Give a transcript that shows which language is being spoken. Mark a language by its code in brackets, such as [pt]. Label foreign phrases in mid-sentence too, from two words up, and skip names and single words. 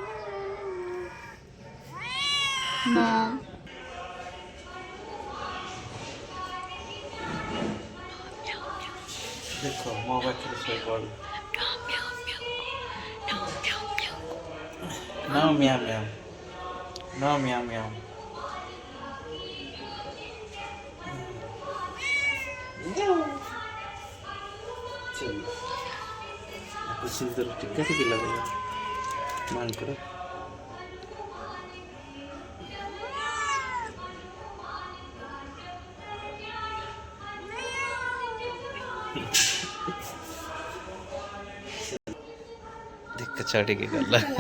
[or] ଦେଖ ମୋ ପାଖରେ ଶୋଇପଡ଼। [en] No meow meow. No meow meow. [or] ସୁନ୍ଦର ଟିକା ଟିକେ ଲଗେଇବା ମାଙ୍କର। ଦେଖ ଛାଡ଼ିକି ଗଲା।